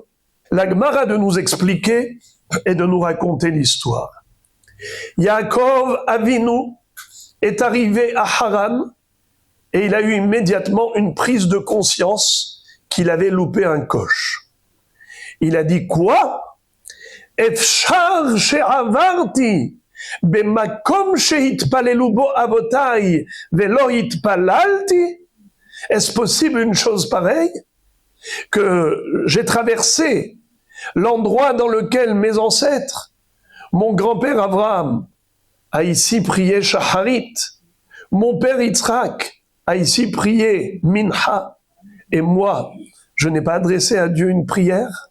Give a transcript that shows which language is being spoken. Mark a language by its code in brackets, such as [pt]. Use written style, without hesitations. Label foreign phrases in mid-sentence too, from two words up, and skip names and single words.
[fr] La Gemara de nous expliquer et de nous raconter l'histoire. Yaakov Avinu est arrivé à Haran et il a eu immédiatement une prise de conscience qu'il avait loupé un coche. Il a dit quoi? [he] אפשר שעברתי במקום שהתפללו בו אבותי ולא התפללתי. [fr] Est-ce possible une chose pareille? Que j'ai traversé l'endroit dans lequel mes ancêtres, mon grand-père Abraham, a ici prié Shacharit, mon père Yitzhak a ici prié Mincha, et moi, je n'ai pas adressé à Dieu une prière.